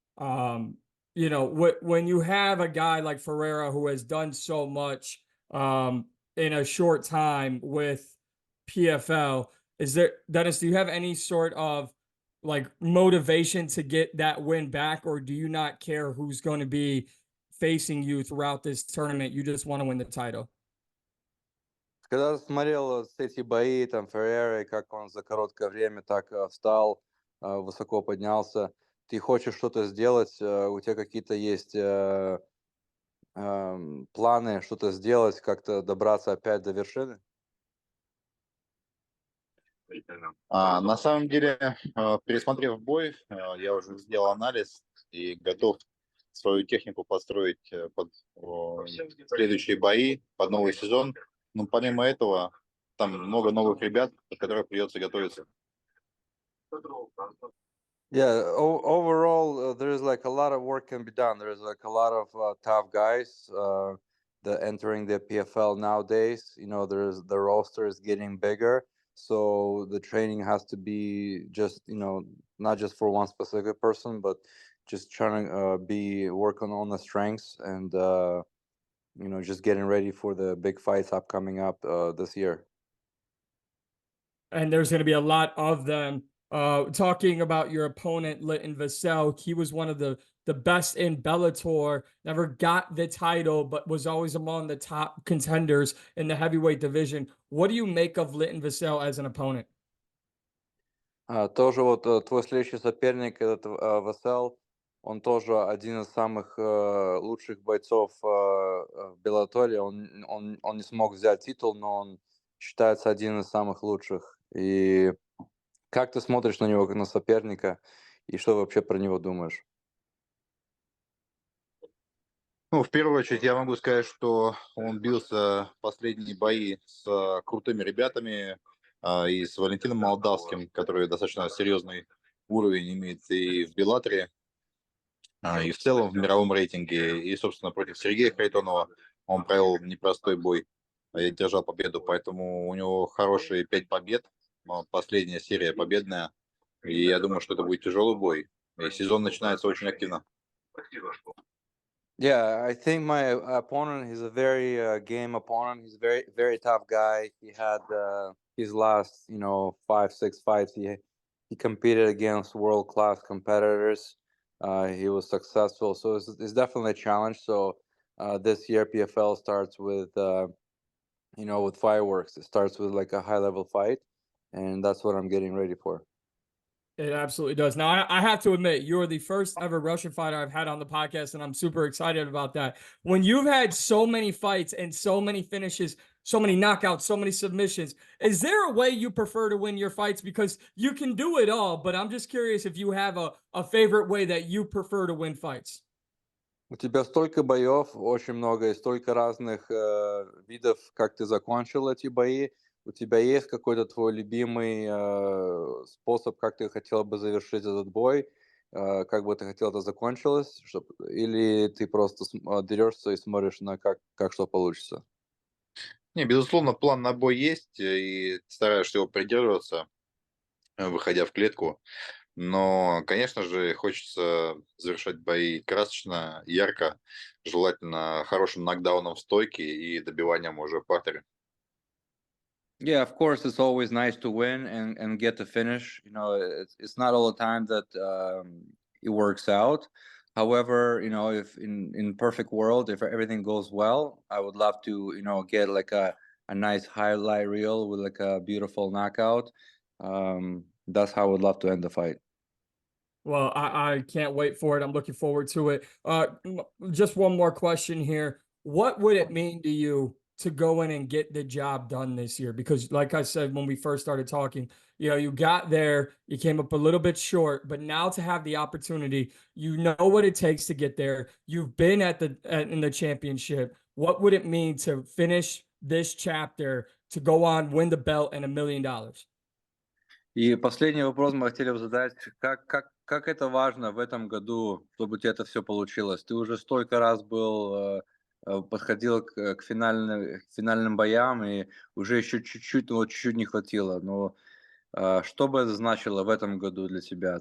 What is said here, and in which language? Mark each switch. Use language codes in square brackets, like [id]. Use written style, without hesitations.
[en] You know, when you have a guy like Ferreira who has done so much in a short time with PFL, Dennis, do you have any sort of like motivation to get that win back, or do you not care who's going to be facing you throughout this tournament? You just want to win the title? [ru] Когда смотрел эти бои, там, Феррера, как он за короткое время так встал, высоко поднялся, ты хочешь что-то сделать, у тебя какие-то есть планы что-то сделать, как-то добраться опять до вершины? На самом деле, пересмотрев бой, я уже сделал анализ и готов свою технику построить под следующие бои, под новый сезон. Но помимо этого, там много новых ребят, под которых придется готовиться. [en] Yeah, overall, there is like a lot of work can be done. There is like a lot of tough guys that entering the PFL nowadays. You know, the roster is getting bigger, so the training has to be just, you know, not just for one specific person, but just trying to be working on the strengths and you know, just getting ready for the big fights upcoming up this year. And there's going to be a lot of them. Talking about your opponent, Liton Vassell, he was one of the best in Bellator, never got the title, but was always among the top contenders in the heavyweight division. What do you make of Liton Vassell as an opponent? [ru] Тоже вот твой следующий соперник, этот Вассел, он тоже один из самых лучших бойцов в Беллаторе. Он не смог взять титул, но он считается один из самых лучших. И как ты смотришь на него как на соперника, и что вообще про него думаешь? Ну, в первую очередь, я могу сказать, что он бился в последние бои с крутыми ребятами, и с Валентином Молдавским, который достаточно серьезный уровень имеет и в Беллаторе, и в целом в мировом рейтинге. И, собственно, против Сергея Харитонова он провел непростой бой и держал победу. Поэтому у него хорошие 5 побед. Последняя серия победная. И я думаю, что это будет тяжелый бой. И сезон начинается очень активно. [en] Yeah, I think my opponent, he's a very game opponent. He's a very, very tough guy. He had his last, you know, 5, 6 fights. He competed against world-class competitors. He was successful, so it's definitely a challenge. So this year PFL starts with, you know, with fireworks. It starts with like a high-level fight, and that's what I'm getting ready for. It absolutely does. Now, I have to admit, you're the first ever Russian fighter I've had on the podcast, and I'm super excited about that. When you've had so many fights and so many finishes, so many knockouts, so many submissions, is there a way you prefer to win your fights? Because you can do it all, but I'm just curious if you have a favorite way that you prefer to win fights. [ru] У тебя столько боев, очень много, и столько разных видов, как ты закончил эти бои. У тебя есть какой-то твой любимый способ, как ты хотел бы завершить этот бой? Как бы ты хотел это закончилось? Или ты просто дерешься и смотришь на как что получится? Не, безусловно, план на бой есть, и стараешься его придерживаться, выходя в клетку. Но, конечно же, хочется завершать бои красочно, ярко, желательно хорошим нокдауном в стойке и добиванием уже в партере. [en] Yeah, of course, it's always nice to win and get the finish. You know, it's not all the time that it works out. However, you know, if in perfect world, if everything goes well, I would love to, you know, get like a nice highlight reel with like a beautiful knockout. That's how I would love to end the fight. Well, I can't wait for it. I'm looking forward to it. Just one more question here. What would it mean to you to go in and get the job done this year? Because, like I said, when we first started talking, you got there, you came up a little bit short, but now to have the opportunity, you know what it takes to get there. You've been in the championship. What would it mean to finish this chapter, to go on, win the belt, and $1 million? [ru] И последний вопрос мы хотели бы задать. Как это важно в этом году, чтобы у тебя это все получилось? Ты уже столько раз подходил к финальным боям, и уже еще чуть-чуть, ну, вот чуть-чуть не хватило. Но что бы это значило в этом году для тебя?